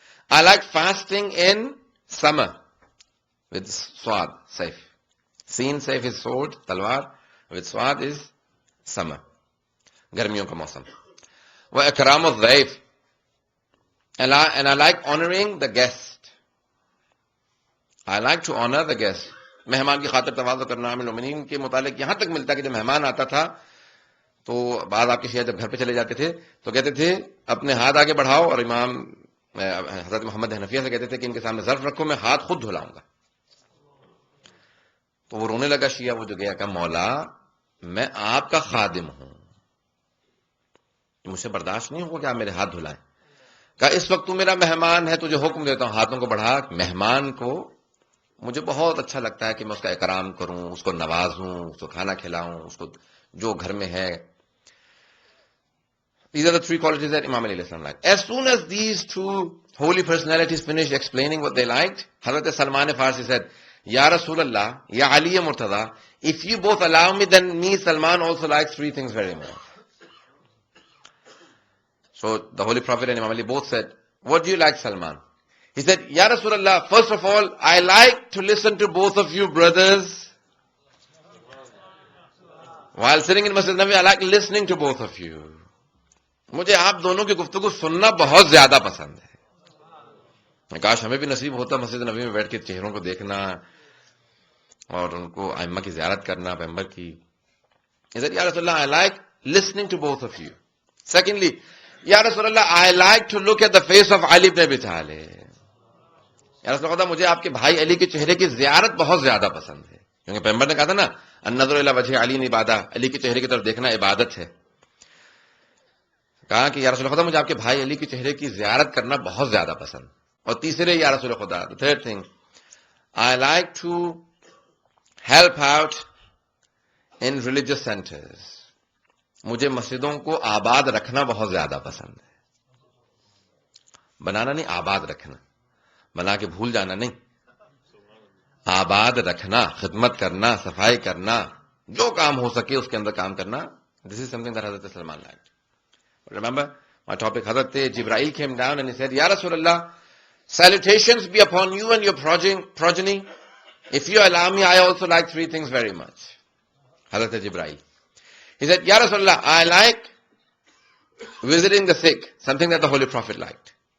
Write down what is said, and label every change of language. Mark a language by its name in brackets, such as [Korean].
[English] I like fasting in summer with sword, Sayf. Seen Sayf is sword, talwar, with sword is summer. [Urdu] Garmiyon ka mausam. [Arabic] وإكرام الضيف. [English] And I like honoring the guest. I like to honor the guest. [Urdu] مہمان کی خاطر تواضع کرنا عامل المؤمنین کے متعلق یہاں تک ملتا ہے کہ جب مہمان آتا تھا تو بعض آپ کے شیعہ جب گھر پہ چلے جاتے تھے تو کہتے تھے اپنے ہاتھ آگے بڑھاؤ، اور امام حضرت محمد حنفیہ سے کہتے تھے کہ ان کے سامنے ظرف رکھو، میں ہاتھ خود دھلاؤں گا. تو وہ رونے لگا شیعہ، وہ جو گیا کہ مولا میں آپ کا خادم ہوں، مجھ سے برداشت نہیں ہوگا کہ آپ میرے ہاتھ دھلائیں. کہا اس وقت تو میرا مہمان ہے، تجھے حکم دیتا ہوں ہاتھوں کو بڑھا. مہمان کو مجھے بہت اچھا لگتا ہے کہ میں اس کا اکرام کروں، اس کو نوازوں، اس کو کھانا کھلاؤں، اس کو جو گھر میں ہے. [English] These are the three qualities that Imam Ali liked. As soon as these two holy personalities finished explaining what they liked, Hazrat Salman Farsi said, Ya Rasulallah, Ya Ali Murtada, if you both allow me, then me, Salman, also likes three things very much. So the Holy Prophet and Imam Ali both said, what do you like, Salman? He said, Ya Rasulallah, first of all, I like to listen to both of you brothers. While sitting in Masjid Nabi, I like listening to both of you. [Urdu] مجھے آپ دونوں کی گفتگو سننا بہت زیادہ پسند ہے. کاش ہمیں بھی نصیب ہوتا مسجد نبی میں بیٹھ کے چہروں کو دیکھنا اور ان کو ائمہ کی زیارت کرنا، پیغمبر کی. [English] He said, Ya Rasulullah, I like listening to both of you. Secondly, Ya Rasulullah, I like to look at the face of Ali ibn Abi Talib. [Urdu] یا رسول اللہ، مجھے آپ کے بھائی علی کے چہرے کی زیارت بہت زیادہ پسند ہے، کیونکہ پیغمبر نے کہا تھا نا [Arabic] النظر الی وجہ علی عبادہ، [Urdu] علی کے چہرے کی طرف دیکھنا عبادت ہے. کہا کہ یا رسول خدا، مجھے آپ کے بھائی علی کے چہرے کی زیارت کرنا بہت زیادہ پسند. اور تیسرے یا رسول خدا، [English] the third thing, I like to help out in religious centers. [Urdu] مجھے مسجدوں کو آباد رکھنا بہت زیادہ پسند ہے. بنانا نہیں، آباد رکھنا. بنا کے بھول جانا نہیں، آباد رکھنا، خدمت کرنا، صفائی کرنا، جو کام ہو سکے اس کے اندر کام کرنا. [English] This is something that Hazrat Salman liked. Remember, my topic, Hazrat Jibreel came down and he said, Ya Rasulullah, salutations be upon you and your progeny. If you allow me, I also like three things very much. Hazrat Jibreel. He said, Ya Rasulullah, I like visiting the sick, something that the Holy Prophet liked.